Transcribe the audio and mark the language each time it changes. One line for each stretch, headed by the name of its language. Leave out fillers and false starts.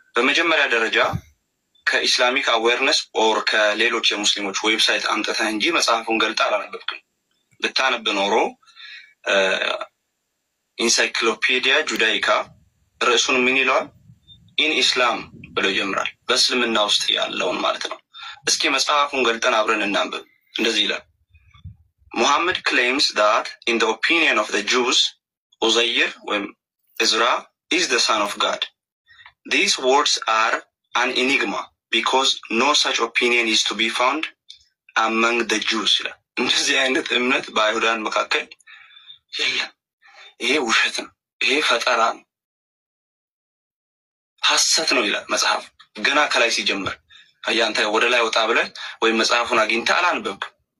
Amharic: በመጀመሪያ ደረጃ ከኢስላሚክ አዌርነስ ኦር ከሌሎች የሙስሊሞች ዌብሳይት አምጥተህ እንጂ መጽሐፉን ገልጣ አላነበብክም። ብታነብ ኖሮ ኢንሳይክሎፒዲያ ጁዳይካ ርዕሱን ምን ይለዋል? ኢን ኢስላም ብሎ ይጀምራል። በእስልምና ውስጥ ያለውን ማለት ነው። እስኪ መጽሐፉን ገልጠን አብረን እናንብብ። እንደዚህ ይላል።
English: Muhammad claims that in the opinion of the Jews, Uzair
Amharic: ወይም
English: Ezra is the son of God. These words are an enigma because no such opinion is to be found among the Jews.
Amharic: እንደዚህ አይነት እምነት በአይሁዳን መካከል የለም። ይሄ ውሸት ነው፣ ይሄ ፈጠራ ነው፣ ሐሰት ነው ይላል መጽሐፍ። ገና ከላይ ሲጀምር አያንተ ወደ ላይ ወጣ ብለህ ወይም መጽሐፉን አግኝተህ አላነበብክም።